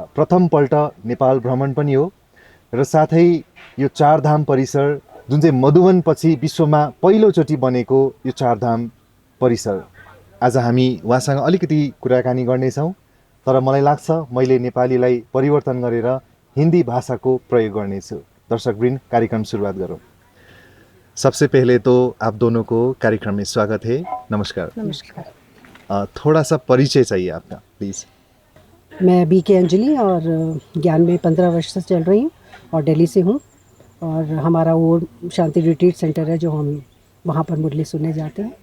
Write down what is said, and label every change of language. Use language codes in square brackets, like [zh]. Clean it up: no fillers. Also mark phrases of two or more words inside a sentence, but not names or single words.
[ne] प्रथमपल्ट नेपाल भ्रमण पनि हो र साथै यो चारधाम परिसर जुन चाहिँ मधुवन पछि विश्वमा पहिलोचोटि बनेको यो चारधाम परिसर, आज हामी उहाँसँग अलिकति कुराकानी गर्नेछौँ। तर मलाई लाग्छ मैले नेपालीलाई परिवर्तन गरेर हिंदी भाषाको प्रयोग गर्नेछु। दर्शकवृन्द, कार्यक्रम सुरुवात गरौँ। [hi] सबसे पहले तो आप दोनों को कार्यक्रम में स्वागत है। नमस्कार। नमस्कार। थोड़ा सा परिचय चाहिए आपका, प्लीज़। मैं बीके अंजलि और ज्ञान में 15 वर्ष से चल रही हूँ और दिल्ली से हूँ। और हमारा वो शांति रिट्रीट सेंटर है जो हम वहाँ पर मुरली सुनने जाते हैं।